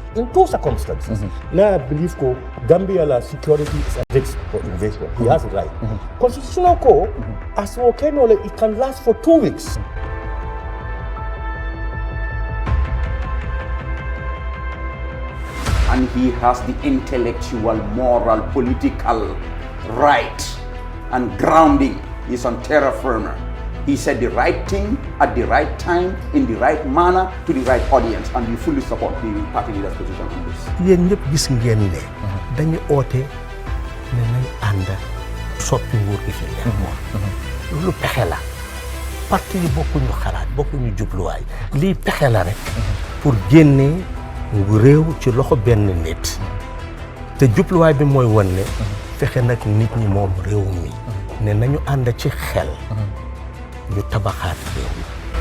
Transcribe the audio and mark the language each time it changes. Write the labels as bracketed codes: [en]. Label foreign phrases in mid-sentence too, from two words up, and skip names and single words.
[en] In two circumstances, now I believe ko Gambia la security is at risk for invasion. He has it right. Constitutional ko, as okay, it can last for 2 weeks. And he has the intellectual, moral, political right and grounding. He's on [la] terra firma. [en] He said the right thing at the right time, in the right manner, to the right audience, and we fully support the party leader's position on this. [wo] Yéen ñëpp gis ngeen ne dañu oote ne nañ ànd soppi nguur gi fi nekkoon. Loolu pexe la. Parti yi bokkuñu xalaat bokkuñu jubluwaay lii pexe la rek pour génnee réew ci loxo benn nit te jubluwaay bi mooy wan ne fexe nag nit ñi moom réew mi ne nañu ànd ci xel ñu tabaxaat réew mi.